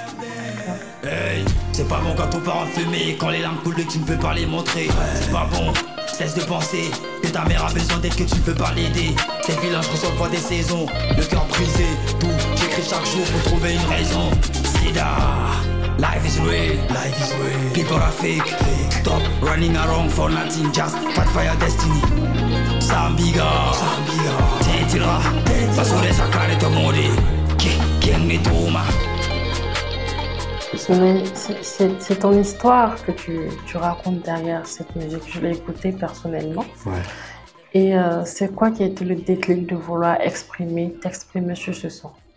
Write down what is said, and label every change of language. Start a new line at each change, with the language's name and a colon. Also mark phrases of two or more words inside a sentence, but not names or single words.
French: Hey, c'est pas bon quand on part en fumée, quand les larmes coulent et que tu ne peux pas les montrer. C'est pas bon, cesse de penser que ta mère a besoin d'aide, que tu ne peux pas l'aider. Tes villages reçoivent pas des saisons, le cœur brisé, tout. J'écris chaque jour pour trouver une raison.
English: Sida, life is real, people are fake. Stop running around for nothing, just fight for your destiny. Sambiga, Tentira, basure sacare to mori.
French: Qui est Thomas? Mais c'est ton histoire que tu racontes derrière cette musique. Je l'ai écoutée personnellement. Ouais. Et c'est quoi qui a été le déclic de vouloir t'exprimer sur ce son?